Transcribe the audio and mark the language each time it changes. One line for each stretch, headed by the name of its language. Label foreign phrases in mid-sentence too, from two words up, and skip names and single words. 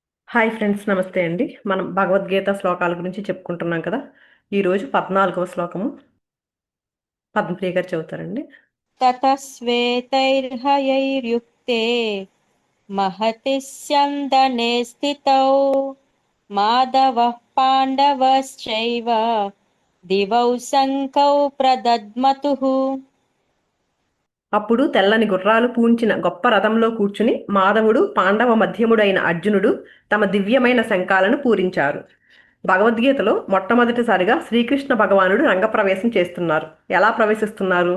English: Hi friends,
Telugu: నమస్తే అండి. మనం భగవద్గీత శ్లోకాల గురించి చెప్పుకుంటున్నాం కదా. ఈరోజు 14వ శ్లోకము పద్మప్రియ గారు చదువుతారండి.
Sanskrit: ततः श्वेतैर्हयैर्युक्ते महति स्यन्दने स्थितौ माधवः पाण्डवश्चैव दिवौ शङ्खौ प्रदद्मतुः।
Telugu: అప్పుడు తెల్లని గుర్రాలు పూంచిన గొప్ప రథంలో కూర్చుని మాధవుడు, పాండవ మధ్యముడైన అర్జునుడు తమ దివ్యమైన శంఖాలను పూరించారు. భగవద్గీతలో మొట్టమొదటిసారిగా శ్రీకృష్ణ భగవానుడు రంగప్రవేశం చేస్తున్నారు. ఎలా ప్రవేశిస్తున్నారు?